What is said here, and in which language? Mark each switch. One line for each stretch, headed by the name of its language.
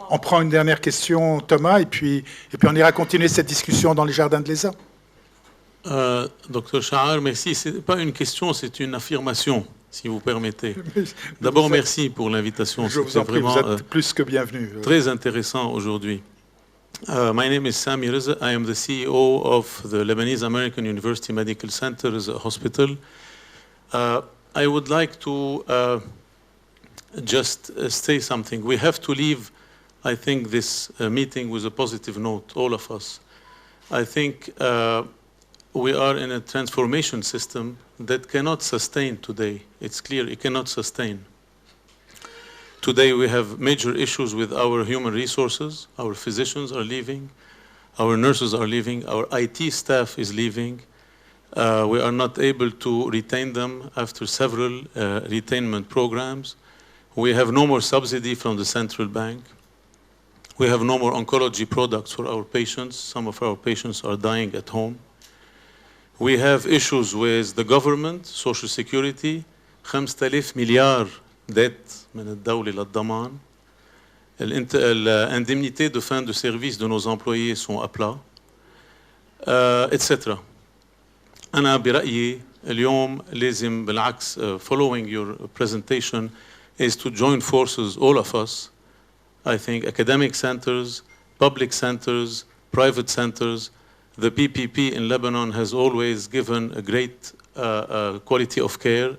French: On prend une dernière question, Thomas, et puis on ira continuer cette discussion dans les jardins de l'ESA. Dr Chaar, merci. Ce n'est pas une question, c'est une affirmation, si vous permettez. D'abord, merci pour l'invitation. Je vous en prie, vous êtes plus que bienvenue. Très intéressant aujourd'hui.
English: My name is Sami Reza. I am the CEO of the Lebanese American University Medical Center as a hospital. I would like to just say something. We have to leave, I think, this meeting with a positive note, all of us. I think we are in a transformation system that cannot sustain today. It's clear it cannot sustain. Today we have major issues with our human resources. Our physicians are leaving. Our nurses are leaving. Our IT staff is leaving. We are not able to retain them after several retainment programs. We have no more subsidy from the central bank. We have no more oncology products for our patients. Some of our patients are dying at home. We have issues with the government, social security, 5,000 مليار dette
Arabic: من الدولة للضمان.
French: L'indemnité de fin de service de nos employés sont à plat, etc.
Arabic: أنا برأيي اليوم لازم بالعكس
English: following your presentation is to join forces, all of us. I think academic centers, public centers, private centers. The PPP in Lebanon has always given a great quality of care.